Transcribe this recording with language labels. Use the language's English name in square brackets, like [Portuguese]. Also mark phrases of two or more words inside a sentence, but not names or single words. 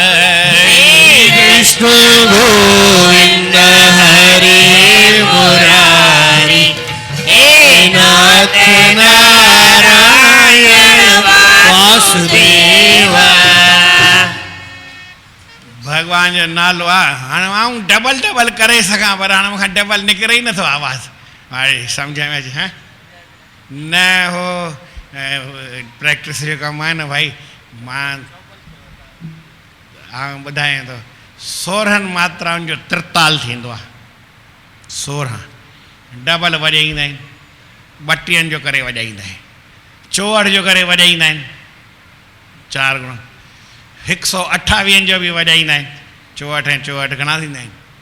[Sanskrit] कृष्ण गोविंद हरे मुरारी हे नाथ नारायण वासुदेव [Sindhi] भगवान जो नालो आहे हाणे आऊं डबल डबल करे सघां पर हाणे मूंखां डबल निकिरे ई नथो आवाज़ु हाणे सम्झ में अचे हा न हो प्रैक्टिस जो कमु आहे न भाई मां ॿुधायां थो 16 मात्राउनि जो त्रिताल थींदो आहे 16 डबल वॼाईंदा आहिनि 32 जो करे वॼाईंदा आहिनि 64 जो करे वॼाईंदा आहिनि 4 गुणा 128 जो बि वॼाईंदा आहिनि 64 ऐं 64 घणा थींदा आहिनि